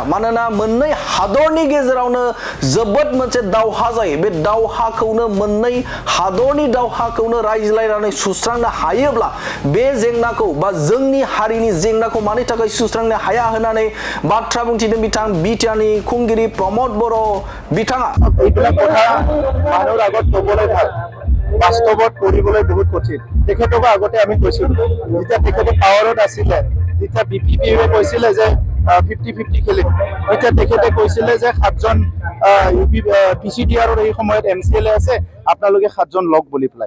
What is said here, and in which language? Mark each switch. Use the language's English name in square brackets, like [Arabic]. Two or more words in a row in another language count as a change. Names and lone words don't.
[Bodo] मानोना मोननै हादरनि गेजेरावनो जोबोद मोनसे दावहा जायो। बे दावहाखौनो मोननै हादरनि दावहाखौनो रायज्लायनानै सुस्रांनो हायोब्ला बे जेंनाखौ बा जोंनि हारिनि जेंनाखौ मानि थाखाय सुस्रांनो हाया होननानै बाथ्रा बुंथिदों बिथां बिटिआरनि खुंगिरि प्रमद बर' बिथाङा। [Assamese] এইবিলাক কথা মানুহৰ আগত ক'বলৈ ভাল, বাস্তৱত কৰিবলৈ বহুত কঠিন। তেখেতক আগতে আমি কৈছিলো, যেতিয়া তেখেতে পাৱাৰত আছিলে, তেতিয়া বিপিএফে কৈছিলে যে 50-50 খেলিম। এতিয়া তেখেতে কৈছিলে যে 7জন পিচিডিআৰৰ এই সময়ত এমচিএলএ আছে, আপোনালোকে 7জন লগ বুলি পেলাই।